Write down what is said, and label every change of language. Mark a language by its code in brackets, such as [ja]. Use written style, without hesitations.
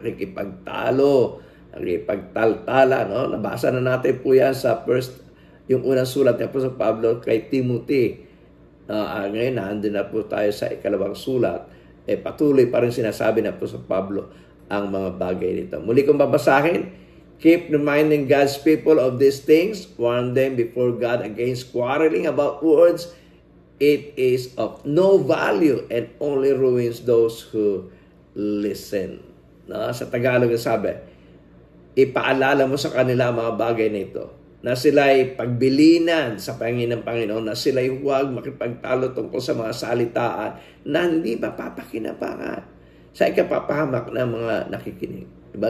[tl] Nakikipagtalo, nakikipagtaltala, no? Nabasa na natin po yan sa yung unang sulat niya po sa Pablo kay Timothy. Ngayon, nandun na po tayo sa ikalawang sulat. Patuloy pa rin sinasabi na po sa Pablo ang mga bagay nito. Muli kong babasahin, [en] keep reminding God's people of these things. Warn them before God against quarreling about words. It is of no value and only ruins those who listen. [tl] No? Sa Tagalog sabi, ipaalala mo sa kanila mga bagay na ito, na sila'y pagbilinan sa Panginoon ng Panginoon, na sila'y huwag makipagtalo tungkol sa mga salitaan na hindi mapapakinabangan sa ikapapahamak ng mga nakikinig. Diba?